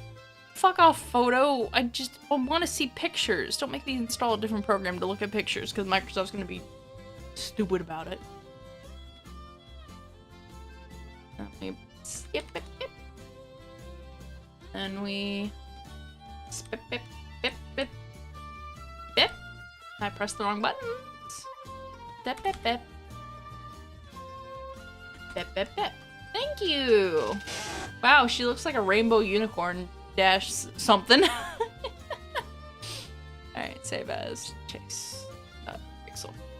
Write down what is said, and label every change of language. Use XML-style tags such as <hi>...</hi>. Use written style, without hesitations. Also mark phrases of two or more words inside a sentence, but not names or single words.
<en>Fuck off, Photo. I just want to see pictures. Don't make me install a different program to look at pictures, because Microsoft's gonna be stupid about it. Let me skip it. And we spip, bip, bip, bip, bip. I pressed the wrong buttons. Bip, bip, bip. Bip, bip, bip. Thank you. Wow, she looks like a rainbow unicorn dash something. Alright, save as Chase Pixel.</en>